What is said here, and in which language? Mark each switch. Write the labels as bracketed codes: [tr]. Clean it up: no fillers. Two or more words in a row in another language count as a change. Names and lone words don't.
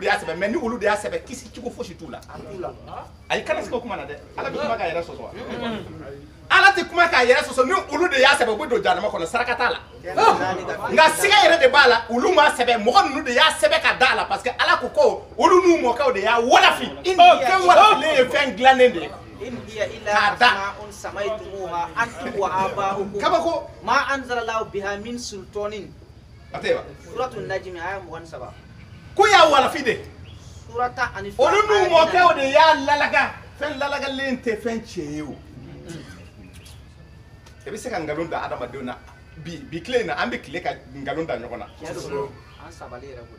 [bm] y'a sɛbɛn mais ni olu de y'a sɛbɛn kisi cogo fosi t'u la ayi kana sigi o kuma na dɛ ala bɛ kuma k'a yɛrɛ sɔsɔ ala tɛ kuma k'a yɛrɛ sɔsɔ ni olu de y'a sɛbɛn u bɛ don jahanama kɔnɔ saraka t'a la nka siga yɛrɛ de b'a la olu m'a sɛbɛn mɔgɔ ninnu de y'a sɛbɛn ka da la [fr] parce que [bm] ala ko ko olu n'u mɔkɛw de y'a walafi fɛn walafilen ye fɛn dilannen de ye k'a da [ar] أنتم وآباؤكم [bm] kabako [ar] ما أنزل الله بها من سلطان. Ateba. [bm] Suratul Najm aya 27. Ko y'a walafi de. Surata Anifa. Olu n'u mɔkɛw de y'a lalaga fɛn lalagalen tɛ fɛn tiɲɛ ye o. I bɛ se ka nkalon da adamadenw na bi tile in na an bɛ tile ka nkalon da ɲɔgɔn na. An sabali yɛrɛ bolo.